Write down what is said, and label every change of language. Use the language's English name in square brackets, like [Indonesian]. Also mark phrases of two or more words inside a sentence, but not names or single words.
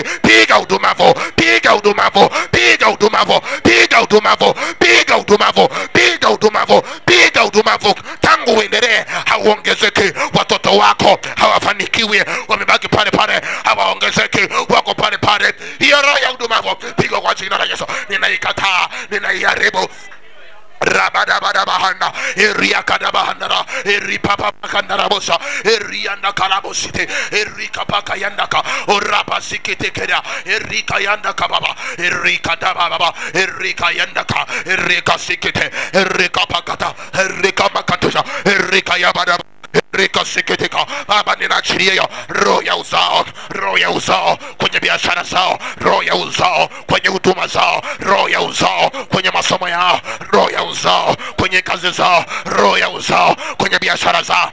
[Swahili] Piga udumavu, piga udumavu, piga udumavu, piga udumavu, piga udumavu, piga udumavu, piga udumavu. Tangu uendelee hauongezeki, watoto wako hawafanikiwi, wamebaki pale pale, hawaongezeki, wako pale pale. Hiyo roho ya udumavu piga kwa jina la Yesu. Ninaikataa, ninaiharibu. Rabadabadabahanda, Eriakadabahanda, Eripapakandarabosa, Erianda Karabosite, Erikapaka Yandaka, Orapasikekera, Erika Yandaka Baba, Erika Dababa, Erika Yandaka, Erika Sikete, Erika Pakata, Erika Makatusha, Erika Yabadaba. Rika sikitika. Baba, ninaachilia roho ya uzao, roho ya uzao kwenye biashara zao, roho ya uzao kwenye huduma zao, roho ya uzao kwenye masomo yao, roho ya uzao kwenye kazi zao, roho ya uzao kwenye biashara zao.